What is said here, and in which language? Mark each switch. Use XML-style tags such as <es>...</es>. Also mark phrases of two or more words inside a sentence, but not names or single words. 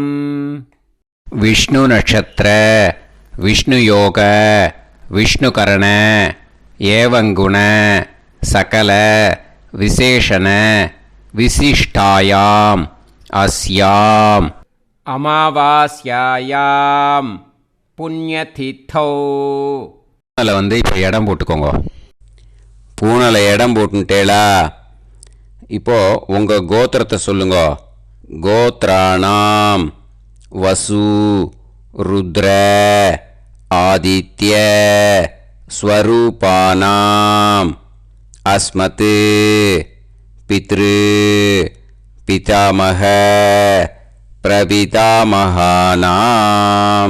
<sa>विष्णु नक्षत्र विष्णु योग विष्णुकरण एवं गुण सकल विशेषण विशिष्टायाम् अस्याम् अमावास्यायाम् புண்ணியதித்தோ.</sa> <ta>பூனலை இப்போ இடம் போட்டுக்கோங்க. பூனலை இடம் போட்டுட்டேளா? இப்போது உங்கள் கோத்திரத்தை சொல்லுங்க.</ta> <sa>गोत्राणाम् वसु रुद्र आदित्य स्वरूपानाम् अस्मत् पितृ पितामह प्रपितामहानाम्.</sa>